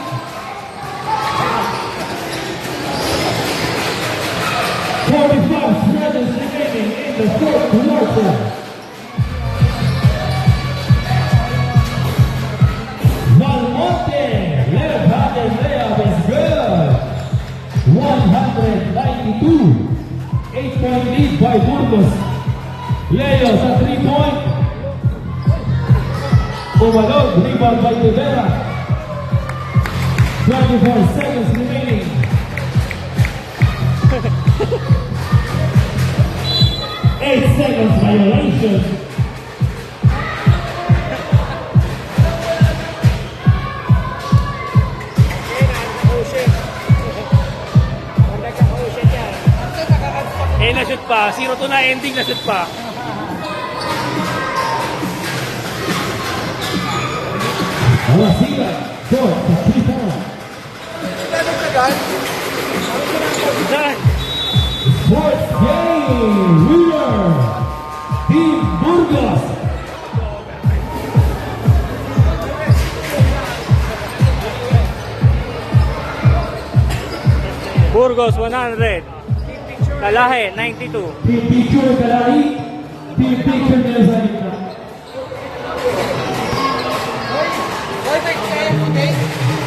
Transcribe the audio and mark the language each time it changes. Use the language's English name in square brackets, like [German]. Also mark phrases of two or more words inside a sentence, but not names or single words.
[English] Seconds remaining in the fourth quarter. Valmonte, left-handed layup is good. 192. 8-point lead by Burgos. [Filipino] Leo sa 3-point. Umalog, [English] rebound by Rivera. 24 seconds remaining. 8 seconds violation. [Filipino] Na-shoot pa. 0-2 na ending, na-shoot pa. Marasigan, short sa 3-point. [English] Done. Sports game winner, Team Burgos. Burgos 100. Kalahe 92. Team Picture Kalari, Team Picture [Filipino] nila sa gitna. Boy, may kaya mo, okay?